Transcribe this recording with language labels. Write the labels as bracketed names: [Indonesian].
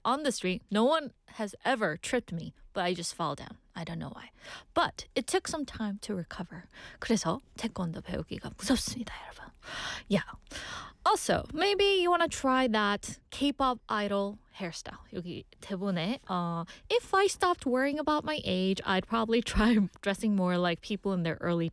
[English] On the street, no one has ever tripped me, but I just fall down. I don't know why. But it took some time to recover. [Korean] 그래서 태권도 배우기가 무섭습니다, 여러분. [English] Yeah. Also, maybe you want to try that K-pop idol hairstyle. [Korean] 여기 대본에 [English] if I stopped worrying about my age, I'd probably try dressing more like people in their early 20s.